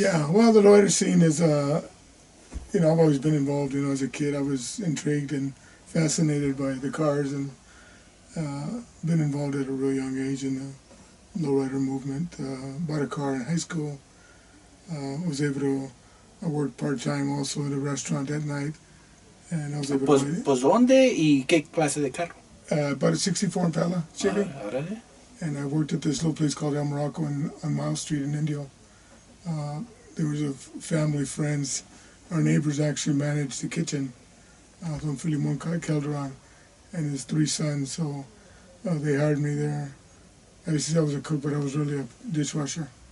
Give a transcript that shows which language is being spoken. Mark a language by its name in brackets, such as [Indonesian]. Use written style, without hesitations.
[English] Yeah, well, the lowrider scene is, I've always been involved, as a kid. I was intrigued and fascinated by the cars and been involved at a real young age in the lowrider movement. Bought a car in high school. Was able to work part-time also at a restaurant at night. And I was able to... [Spanish] Pues, ¿dónde y qué clase de carro? [English] About a 64 Impala Chevy. [Spanish] Órale. [English] And I worked at this little place called El Morocco on Miles Street in Indio. There was a family, friends. Our neighbors actually managed the kitchen. Don Filimon Calderon and his 3 sons. So they hired me there. I was a cook, but I was really a dishwasher.